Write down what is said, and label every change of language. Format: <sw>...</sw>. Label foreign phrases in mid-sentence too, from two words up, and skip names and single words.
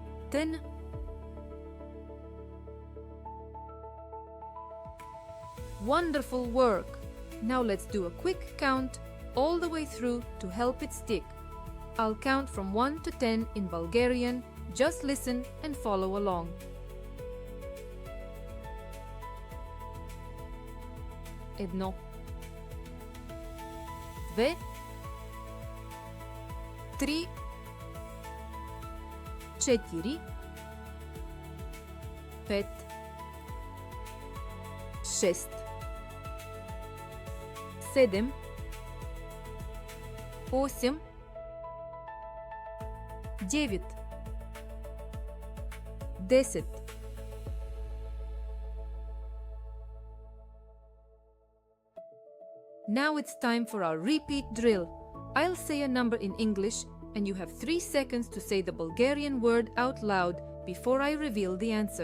<bg>осем.</bg> <en>Wonderful work! Now let's do a quick count all the way through to help it stick. I'll count from 1 to 10 in Bulgarian. Just listen and follow along.</en> <bg>Едно, две, три, четири, пет, шест, седем, осем, девет, десет.</bg> <en>Now it's time for our repeat drill. I'll say a number in English and you have 3 seconds to say the Bulgarian word out loud before I reveal the answer.</en>